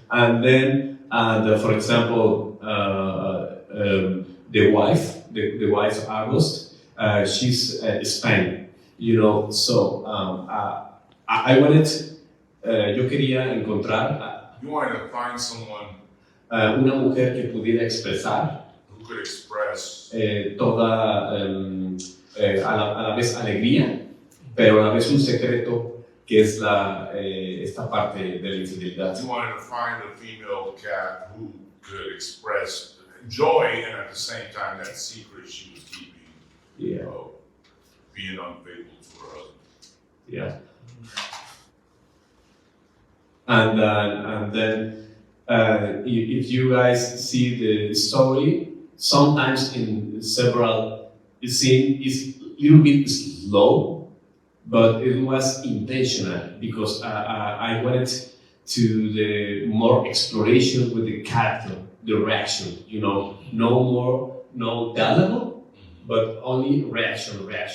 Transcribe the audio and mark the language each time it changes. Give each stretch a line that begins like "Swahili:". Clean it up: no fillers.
English: And then, for example, the wife Augusto, she's Spanish, so I wanted, yo quería encontrar You wanted to find someone
Spanish: una mujer que pudiera expresar
English: who could express
Spanish: toda, a la vez alegría, pero a la vez un secreto que es esta parte de la infidelidad.
English: You wanted to find a female cat who could express joy and at the same time that secret she was keeping, Yeah. Being unfaithful to her husband. Yeah. And then if you guys see the story, sometimes in several scenes it's a little bit slow, but it was intentional because I wanted to the more exploration with the character, the reaction, no dialogue, but only reaction,